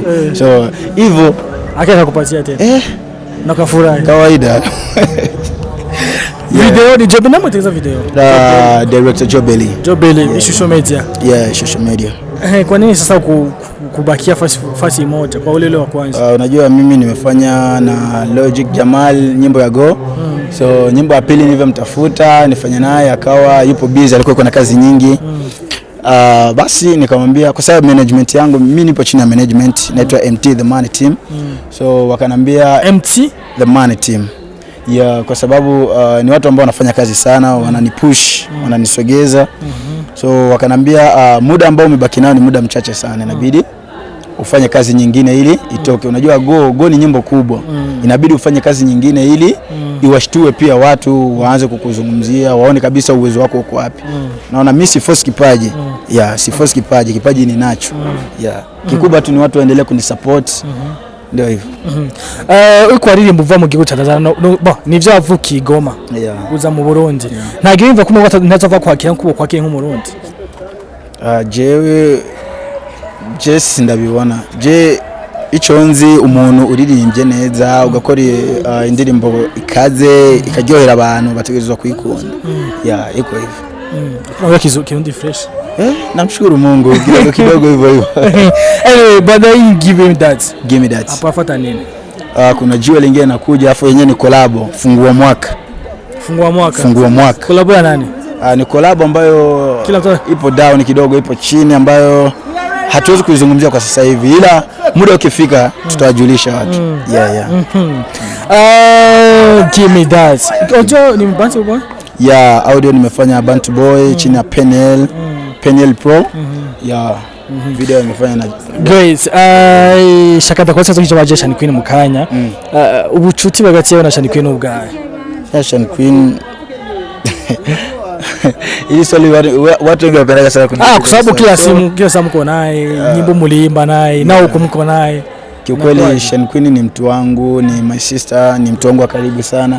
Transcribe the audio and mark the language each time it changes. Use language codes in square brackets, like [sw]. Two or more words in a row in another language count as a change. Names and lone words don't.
[sw] So hivyo akaka kupatia tena. Nakafurahi. Kawaida. Video ni Jobeli na mteza video. Director Jobeli. [en] Social media. Yeah, social media. [sw] Kwa nini sasa kubakia fasi moja kwa ule wa kwanza? Unajua mimi nimefanya na Logic Jamal nyimbo ya Go. So nyimbo ya pili nilivyomtafuta nifanya naye akawa yupo busy, alikuwa na kazi nyingi. Basi nikamwambia kwa sababu management yangu mimi nipo chini ya management inaitwa MT The Money Team. So wakanambia MT The Money Team. Yeah, kwa sababu ni watu ambao wanafanya kazi sana, wananipush, wananisogeza. So wakanambia muda ambao umebaki nao ni muda mchache sana, inabidi ufanye kazi nyingine ili itoke. Unajua Go ni nyimbo kubwa. Inabidi ufanye kazi nyingine ili iwashtue pia watu waanze kukuzungumzia, waone kabisa uwezo wako uko wapi. Naona mimi si force kipaji. Yeah, si force kipaji ni nacho. Yeah. Kikubwa tu ni watu waendelee kunisupport. Ndio hivyo. [rn] Uko aririmba uva mu gihugu cya Tanzania nivyo avuki Goma. Yeah. Uza mu Burundi. Ntago yumva ko umwe ntazava kwakira nkubo kwakira nk'umurundi. Jesse ndabibona. Iconzi umuntu uririmbye neza ugakora indirimbo ikaze ikaryohera abantu bategerezwa kuyikunda. [sw] Yeah, iko hivyo. Nawe kirundi fresh. Namshukuru Mungu kidogo hivyo. [en] Anyway, but I give him that. Give me that. [sw] Hapa fuata nini? Kuna jua lingine nakuja afu yenyewe ni collab fungua mwaka. Collab ya nani? Ni collab ambayo ipo down kidogo, ipo chini ambayo hatuwezi kuizungumzia kwa sasa hivi, ila muda ukifika tutawajulisha watu. Yeah. [en] Give me that. [sw] Ojo ni Bantu Boy? Yeah, audio nimefanya Bantu Boy chini ya Penel Pro. Yeah. Video nimefanya na Great. [rn] Shakata kwa sasa kicho Shani Queen mukanya. Ubucuti bagati yawe na Shani Queen ubwaye. [sw] Shani Queen ili swali watu wengi wapenda sana kwa sababu kila simu mko naye, nyimbo muliimba naye, na uko mko naye. Kiukweli Shani Queen ni mtu wangu, ni [en] my sister, [sw] ni mtu wangu wa karibu sana.